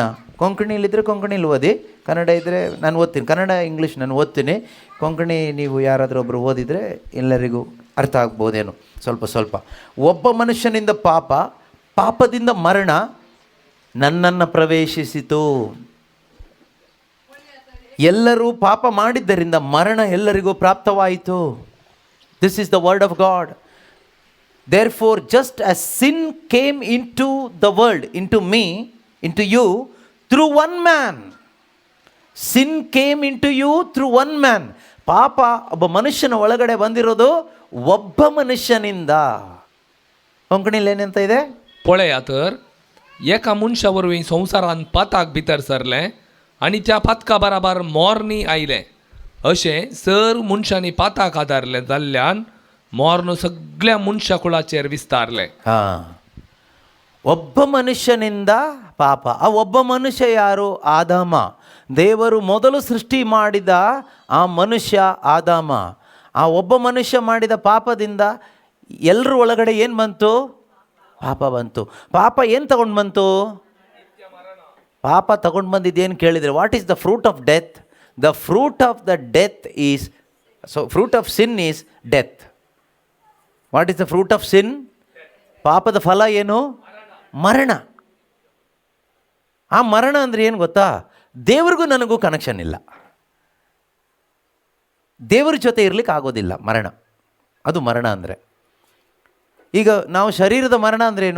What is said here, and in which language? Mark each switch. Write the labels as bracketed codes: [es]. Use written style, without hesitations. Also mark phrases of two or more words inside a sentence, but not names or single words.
[kn] ಕೊಂಕಣಿಯಲ್ಲಿದ್ದರೆ ಕೊಂಕಣಿಲಿ ಓದಿ, ಕನ್ನಡ ಇದ್ದರೆ ನಾನು ಓದ್ತೀನಿ, ಕನ್ನಡ ಇಂಗ್ಲೀಷ್ ನಾನು ಓದ್ತೀನಿ, ಕೊಂಕಣಿ ನೀವು ಯಾರಾದರೂ ಒಬ್ಬರು ಓದಿದರೆ ಎಲ್ಲರಿಗೂ ಅರ್ಥ ಆಗ್ಬೋದೇನು ಸ್ವಲ್ಪ. ಒಬ್ಬ ಮನುಷ್ಯನಿಂದ ಪಾಪ, ಪಾಪದಿಂದ ಮರಣ ನನ್ನನ್ನು ಪ್ರವೇಶಿಸಿತು. ಎಲ್ಲರೂ ಪಾಪ ಮಾಡಿದ್ದರಿಂದ ಮರಣ ಎಲ್ಲರಿಗೂ ಪ್ರಾಪ್ತವಾಯಿತು. [en] This is the word of God. Therefore, just as sin came into the world, into me, into you, through one man. Sin came into you through one man. [kn] ಪಾಪ ಒಬ್ಬ ಮನುಷ್ಯನ ಒಳಗಡೆ ಬಂದಿರೋದು ಒಬ್ಬ ಮನುಷ್ಯನಿಂದ. ಕೊಂಕಣಿಲಿ ಏನಂತ ಇದೆ? [kok] पळया तर एका मनशा वरवीं संवसारान पाताक भितर सरले आनी त्या पातका बराबर मोरनी आयले. अशें सर मनशांनी पाताक आदारले जाल्ल्यान मोर्न सगळ्या मनशा कुळाचेर विस्तारले. [kn] ಒಬ್ಬ ಮನುಷ್ಯನಿಂದ ಪಾಪ. ಆ ಒಬ್ಬ ಮನುಷ್ಯ ಯಾರು? ಆದಾಮ. ದೇವರು ಮೊದಲು ಸೃಷ್ಟಿ ಮಾಡಿದ ಆ ಮನುಷ್ಯ ಆದಾಮ. ಆ ಒಬ್ಬ ಮನುಷ್ಯ ಮಾಡಿದ ಪಾಪದಿಂದ ಎಲ್ಲರ ಒಳಗಡೆ ಏನು ಬಂತು? ಪಾಪ ಬಂತು. ಪಾಪ ಏನು ತಗೊಂಡು ಬಂತು? ಪಾಪ ತಗೊಂಡು ಬಂದಿದ್ದೇನು ಕೇಳಿದರೆ, [en] What is the fruit of death? The fruit of the death is, so fruit of sin is death. What is the fruit of sin? [kn] ಪಾಪದ ಫಲ ಏನು? ಮರಣ. ಆ ಮರಣ ಅಂದರೆ ಏನು ಗೊತ್ತಾ? ದೇವ್ರಿಗೂ ನನಗೂ ಕನೆಕ್ಷನ್ ಇಲ್ಲ. ದೇವರ ಜೊತೆ ಇರಲಿಕ್ಕೆ ಆಗೋದಿಲ್ಲ. ಮರಣ, ಅದು ಮರಣ ಅಂದರೆ. ಈಗ ನಾವು ಶರೀರದ ಮರಣ ಅಂದ್ರೇನು?